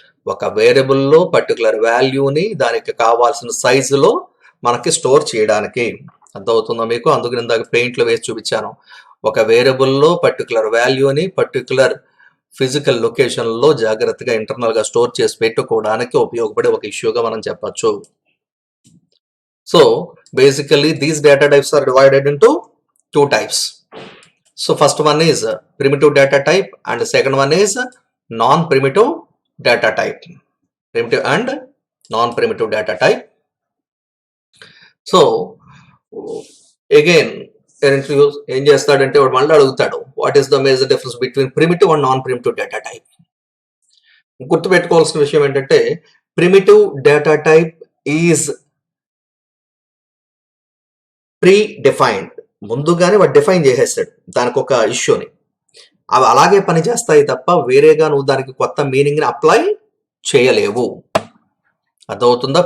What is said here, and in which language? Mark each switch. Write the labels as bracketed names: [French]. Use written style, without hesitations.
[Telugu] ఒక వేరియబుల్లో పర్టికులర్ వాల్యూని దానికి కావాల్సిన సైజులో మనకి స్టోర్ చేయడానికి. అర్థమవుతుందా మీకు? అందుకని ఇందాక పెయింట్లో వేసి చూపించాను. ఒక వేరియబుల్లో పర్టికులర్ వాల్యూని పర్టికులర్ ఫిజికల్ లొకేషన్లో జాగ్రత్తగా ఇంటర్నల్గా స్టోర్ చేసి పెట్టుకోవడానికి ఉపయోగపడే ఒక ఇష్యూగా మనం చెప్పచ్చు. [English] So basically these data types are divided into two types. So first one is primitive data type and the second one is non-primitive data type. Primitive and non-primitive data type. [Telugu] So again ఏం చేస్తాడంటే వాడు మళ్ళీ అడుగుతాడు [English] What is the major difference between primitive and non primitive data type. [Telugu] గుర్తుపెట్టుకోవాల్సిన విషయం ఏంటంటే [English] primitive data type is predefined, [Telugu] ముందుగానే వాడు డిఫైన్ చేసేస్తాడు దానికి ఒక ఇష్యూని, అవి అలాగే పని చేస్తాయి తప్ప వేరేగా నువ్వు దానికి కొత్త మీనింగ్ని అప్లై చేయలేవు. అర్థమవుతుందా?